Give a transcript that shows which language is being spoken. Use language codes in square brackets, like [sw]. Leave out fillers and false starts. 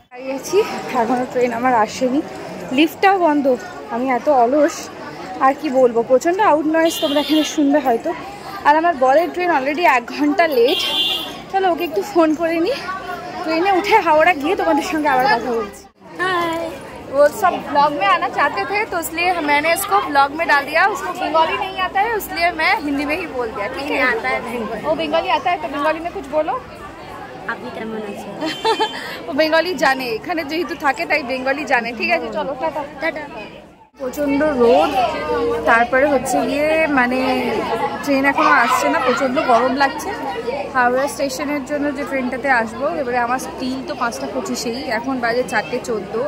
[bn] দাঁড়িয়েছি, এখনও ট্রেন আমার আসেনি, লিফটটাও বন্ধ। আমি এত অলস, আর কি বলবো, প্রচণ্ড আউট নয়েজ তোমরা এখানে শুনবে হয়তো। আর আমার বরের ট্রেন অলরেডি 1 ঘন্টা লেট। চলো ওকে একটু ফোন করে নিই, ট্রেনে উঠে হাওড়া গিয়ে তোমাদের সঙ্গে আবার কথা বলছি। [hi] हाय, वो सब ब्लॉग में आना चाहते थे तो इसलिए मैंने इसको ब्लॉग में डाल दिया। उसको बंगाली नहीं आता है, इसलिए मैं हिंदी में ही बोल दिया। ठीक है, आता है वो बंगाली आता है, तो बंगाली में कुछ बोलो। [bn] আপনি কেমন আছেন? ও বেঙ্গলি জানে, এখানে যেহেতু থাকে তাই বেঙ্গলি জানে। ঠিক আছে, চলো টাটা টাটা। প্রচণ্ড রোদ, তারপরে হচ্ছে গিয়ে মানে ট্রেন এখনও আসছে না, প্রচণ্ড গরম লাগছে। হাওড়া স্টেশনের জন্য যে ট্রেনটাতে আসবো, এবারে আমার স্টিল তো 5টা 25-এই, এখন বাজে 4টে 14।